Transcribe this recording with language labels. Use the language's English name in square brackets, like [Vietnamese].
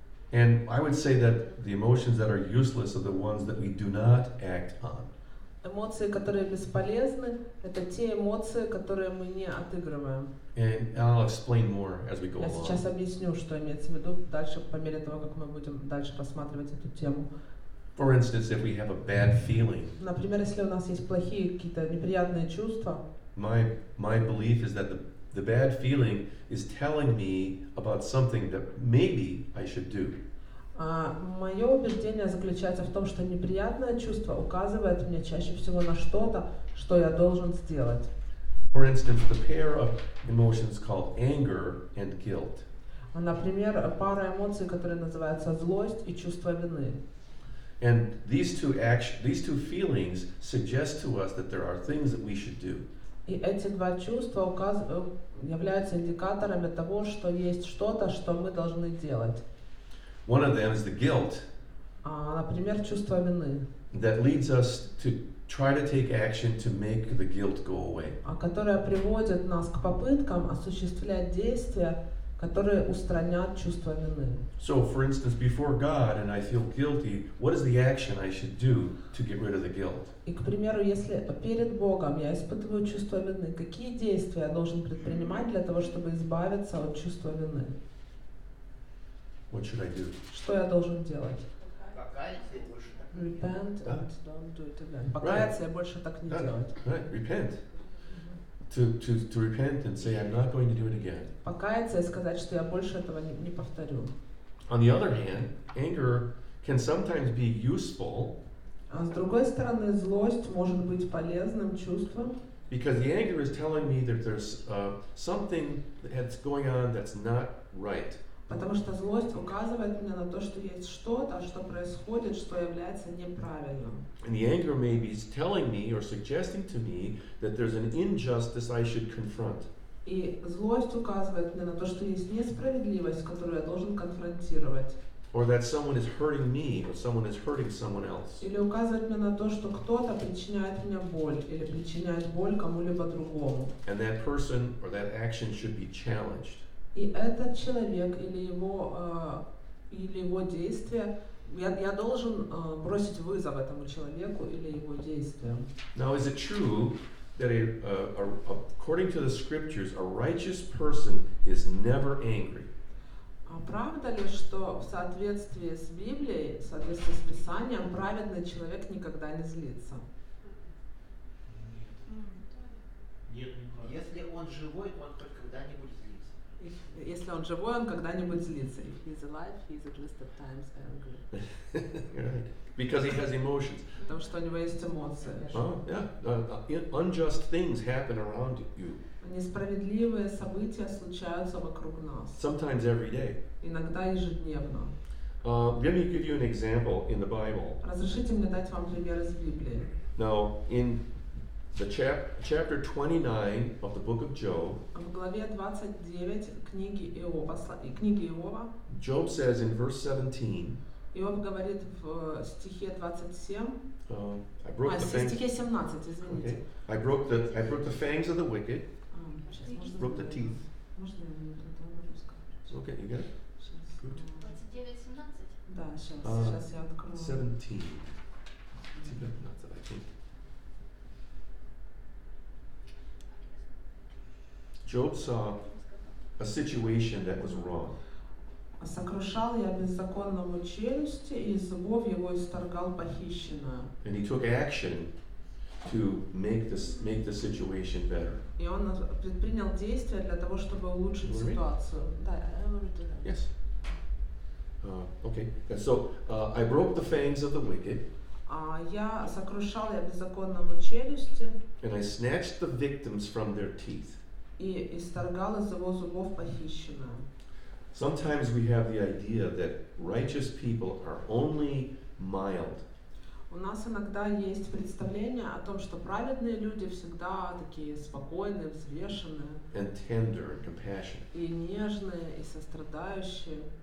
[English] And I would say that the emotions that are useless are the ones that we do not act on. [Russian] Эмоции, которые бесполезны, это те эмоции, которые мы не отыгрываем. [English] And I'll explain more as we go [Russian] Я сейчас [English] along. [Russian] объясню, что имеется в виду дальше, по мере того, как мы будем дальше рассматривать эту тему. [English] For instance, if we have a bad feeling, [Russian] Например, если у нас есть плохие какие-то неприятные чувства, [English] my belief is that the bad feeling is telling me about something that maybe I should do. [Russian] мое убеждение заключается в том, что неприятное чувство указывает мне чаще всего на что-то, что я должен сделать. [English] For instance, the pair of emotions called anger and guilt. [Russian] Например, пара эмоций, которые называются злость и чувство вины. [English] And these two feelings suggest to us that there are things that we should do. [Russian] И эти два чувства являются индикаторами того, что есть что-то, что мы должны делать. [English] One of them is the guilt [Russian] Например, чувство вины, [English] that leads us to try to take action to make the guilt go away. [Russian] которое приводит нас к попыткам осуществлять действия, которые устранят чувство вины. [English] So, for instance, before God and I feel guilty, what is the action I should do to get rid of the guilt? [Russian] И, к примеру, если перед Богом я испытываю чувство вины, какие действия я должен предпринимать для того, чтобы избавиться от чувства вины? [English] What should I do? [Russian] Что я должен делать? Покаяться и больше так. [English] Repent [Russian] Да. [English] and don't do it again. [Russian] Покаяться и больше так не делать. [English] Right, repent. To repent and say, I'm not going to do it again. [Russian] Покаяться и сказать, что я больше этого не повторю. [English] On the other hand, anger can sometimes be useful [Russian] А с другой стороны, злость может быть полезным чувством, [English] because the anger is telling me that there's something that's going on that's not right. [Russian] потому что злость указывает мне на то, что есть что-то, что происходит, что является неправильным. [English] And the anger may be telling me or suggesting to me that there's an injustice I should confront. [Russian] И злость указывает мне на то, что есть несправедливость, которую я должен конфронтировать. [English] Or that someone is hurting me or someone is hurting someone else. [Russian] Или указывает мне на то, что кто-то причиняет мне боль, или причиняет боль кому-либо другому. [English] And that person or that action should be challenged. [Russian] И этот человек или его действие Я должен бросить вызов этому человеку или его действиям. [English] Now, is it true that according to the scriptures, a righteous person is never angry? [Russian] А правда ли, что в соответствии с Библией, в соответствии с Писанием, праведный человек никогда не злится? Нет, если он живой, то он хоть когда-нибудь злится. Если он живой, он когда-нибудь злится. [English] If he's alive, he's at least at times angry. Right. Because he has emotions. [Russian] Потому что у него есть эмоции. [English] Oh, yeah. Unjust things happen around you. [Russian] Несправедливые события случаются вокруг нас. [English] Sometimes every day. [Russian] Иногда ежедневно. [English] Let me give you an example in the Bible. [Russian] Разрешите мне дать вам пример из Библии. [English] Now, in the chapter 29 of the book of Job, [Russian] В главе 29 книги Иова, [English] Job says in verse 17, [Russian] Иов говорит в стихе 27, [English] I broke the fangs. [Russian] стихе 17, извините. [English] Okay. I broke the fangs of the wicked. [Russian] Сейчас, можно [English] Broke the teeth. [Russian] Можно я на русском? [English] Okay, you got it? [Russian] Сейчас. [English] Good. 29-17. [Russian] Да, сейчас я открою. [English] 17. I think. Job saw a situation that was wrong. [Russian] Сокрушал я беззаконному челюсти, и зубов его исторгал похищенное. [English] And he took action to make the situation better. [Russian] И он предпринял действия для того, чтобы улучшить [English] Will you read? [Russian] ситуацию. [English] Да, I will do that. Yes. Okay. And so I broke the fangs of the wicked, [Russian] Я сокрушал я беззаконному челюсти, [English] and I snatched the victims from their teeth. [Russian] и исторгал из его зубов похищенное. [English] Sometimes we have the idea that righteous people are only mild. [Russian] У нас иногда есть представление о том, что праведные люди всегда такие спокойные, взвешенные, [English] And tender and compassionate, [Russian] и нежные, и сострадающие,